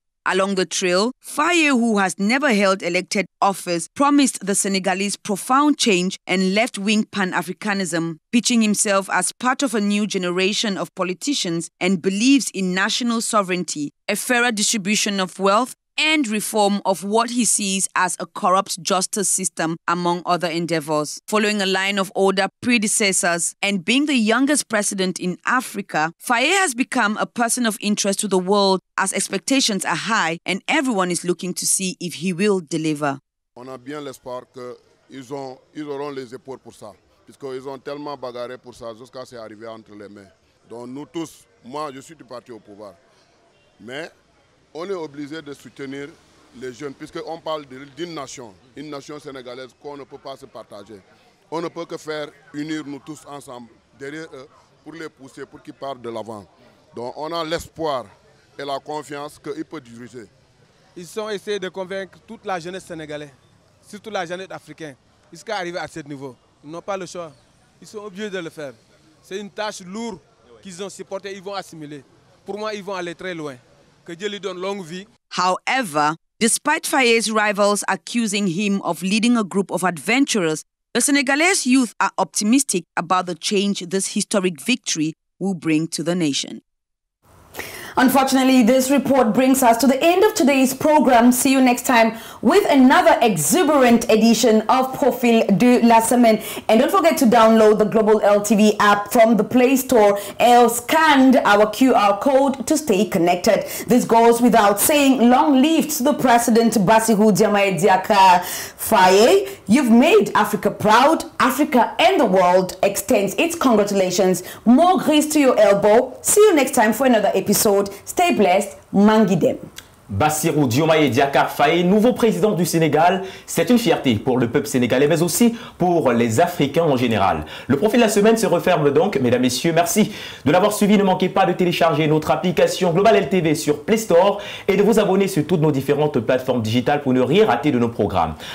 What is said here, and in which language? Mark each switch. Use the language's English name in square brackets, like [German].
[English] Along the trail, Faye, who has never held elected office, promised the Senegalese profound change and left-wing Pan-Africanism, pitching himself as part of a new generation of politicians and believes in national sovereignty, a fairer distribution of wealth, and reform of what he sees as a corrupt justice system, among other endeavors. Following a line of older predecessors and being the youngest president in Africa, Faye has become a person of interest to the world as expectations are high and everyone is looking to see if he will deliver. [French] On a bien l'espoir qu'ils auront les épaules pour ça, puisqu'ils ont tellement bagarré pour ça jusqu'à ce arriver entre les mains. Donc nous tous, moi je suis du parti au pouvoir, mais on est obligé de soutenir les jeunes, puisqu'on parle d'une nation, une nation sénégalaise qu'on ne peut pas se partager. On ne peut que faire unir nous tous ensemble derrière eux pour les pousser, pour qu'ils partent de l'avant. Donc on a l'espoir et la confiance qu'il peut diriger. Ils ont essayé de convaincre toute la jeunesse sénégalaise, surtout la jeunesse africaine, jusqu'à arriver à ce niveau. Ils n'ont pas le choix. Ils sont obligés de le faire. C'est une tâche lourde qu'ils ont supportée, ils vont assimiler. Pour moi, ils vont aller très loin. Que Dieu lui donne longue vie. [English] However, despite Faye's rivals accusing him of leading a group of adventurers, the Senegalese youth are optimistic about the change this historic victory will bring to the nation. Unfortunately, this report brings us to the end of today's program. See you next time with another exuberant edition of Profil de la Semaine. And don't forget to download the Global LTV app from the Play Store or scan our QR code to stay connected. This goes without saying. Long live to the President Bassirou Diomaye Diakhar Faye. You've made Africa proud. Africa and the world extends its congratulations. More grace to your elbow. See you next time for another episode. Stay blessed. Mangidem. [French] Bassirou Diomaye Diakhar Faye, nouveau président du Sénégal, c'est une fierté pour le peuple sénégalais, mais aussi pour les Africains en général. Le profil de la semaine se referme donc. Mesdames, Messieurs, merci de l'avoir suivi. Ne manquez pas de télécharger notre application Global LTV sur Play Store et de vous abonner sur toutes nos différentes plateformes digitales pour ne rien rater de nos programmes.